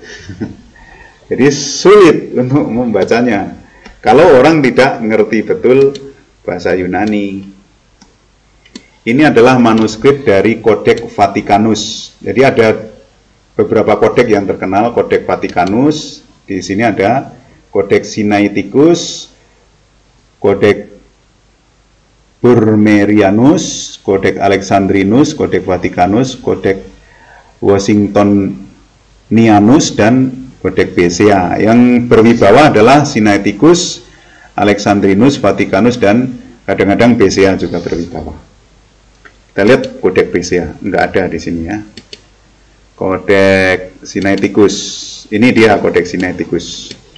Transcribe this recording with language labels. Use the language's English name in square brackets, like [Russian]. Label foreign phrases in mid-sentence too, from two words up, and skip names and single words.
[Indonesian] Jadi sulit untuk membacanya kalau orang tidak ngerti betul bahasa Yunani. Ini adalah manuskrip dari Codex Vaticanus. Jadi ada beberapa kodeks yang terkenal, Codex Vaticanus. Di sini ada Codex Sinaiticus, Codex Burmerianus, Codex Alexandrinus, Codex Vaticanus, Codex Washingtonianus, dan Codex Berea. Yang berwibawa adalah Sinaiticus, Alexandrinus, Vaticanus, dan kadang-kadang Berea juga berwibawa. Kita lihat Codex Berea, enggak ada di sini ya. Codex Sinaiticus, ini dia Codex Sinaiticus.